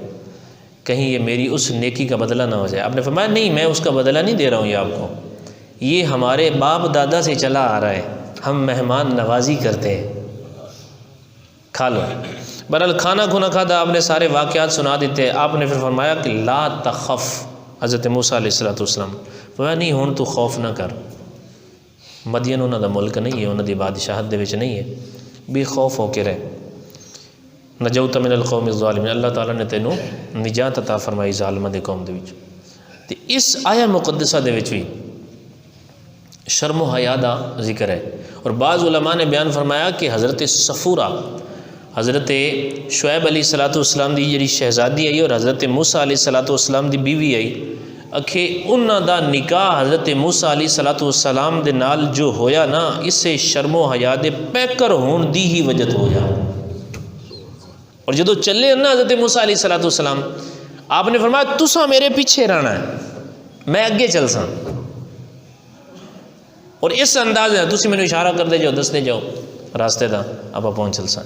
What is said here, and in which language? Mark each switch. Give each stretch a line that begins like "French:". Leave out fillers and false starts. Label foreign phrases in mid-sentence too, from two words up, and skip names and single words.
Urdu: کہیں یہ میری اس نیکی کا بدلہ نہ ہو جائے۔ آپ نے فرمایا نہیں میں اس کا بدلہ نہیں دے رہا ہوں یہ آپ کو، یہ ہمارے باپ دادا سے چلا آ رہا ہے، ہم مہمان نوازی کرتے ہیں، کھا لو۔
Punjabi: بہرحال کھانا کھونا کھاتا، آپ نے سارے واقعات سنا دیتے۔ آپ نے پھر فرمایا کہ
Arabic: لا تخف،
Punjabi: حضرت موسیٰ
Arabic: علیہ السلام
Punjabi: فرمایا نہیں ہون تو خوف نہ کر، مدین انہوں دا ملک نہیں ہے، انہوں دی بادشاہت دے وچ نہیں ہے، بے خوف ہو کے رہے۔
Arabic: نجوت من القوم الظالمین،
Punjabi: اللہ تعالیٰ نے تینوں نجات عطا فرمائی ظالمہ دے قوم دے وچ۔ تے اس آیہ مقدسہ دے وچ بھی شرم و حیا دا ذکر ہے، اور بعض علماء نے بیان فرمایا کہ حضرت صفورہ حضرت شعیب
Arabic: علیہ السلام
Punjabi: دی جڑی شہزادی آئی اور حضرت موسیٰ
Arabic: علیہ السلام
Punjabi: دی بیوی آئی، اکھے انہاں دا نکاح حضرت موسیٰ
Arabic: علیہ السلام
Punjabi: دے نال جو ہویا نا، اس سے شرم و حیا دے پیکر ہون دی ہی وجہ ہویا۔ اور جدو چلے نا حضرت موسیٰ
Arabic: علیہ السلام،
Punjabi: آپ نے فرمایا تساں میرے پیچھے رہنا ہے، میں اگے چل ساں، اور اس انداز ہے تسی میں اشارہ کر دے جاؤ، دس دے جاؤ راستے دا، آپ پہنچ چل ساں۔